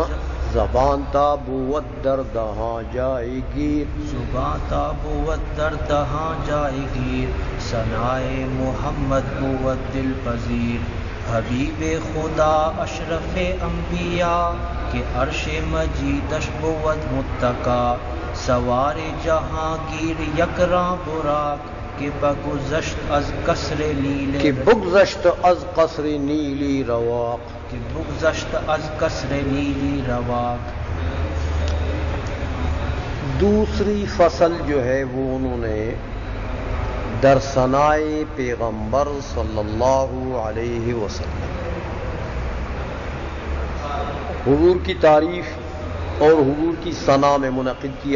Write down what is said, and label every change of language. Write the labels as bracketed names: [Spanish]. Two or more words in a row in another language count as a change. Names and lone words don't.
[Persian] زبان تابوت دردہاں جائے گیر. زباں تابوت دردہاں جائے گیر، ثنائے محمد بود دل پذیر. حبیب خدا اشرف انبیاء کہ عرش مجیدش بود متکا. سوار جہانگیر یکراں براق کہ بگذشت از قصر نیل، کہ بگذشت از قصر نیلی رواق، کہ بگذشت از قصر نیلی رواق. [Urdu] دوسری فصل جو ہے وہ انہوں نے [Persian] در ثنائے پیغمبر [Arabic] صلی اللہ علیہ وسلم، [Urdu] حضور کی تعریف اور حضور کی ثنا میں منعقد کی.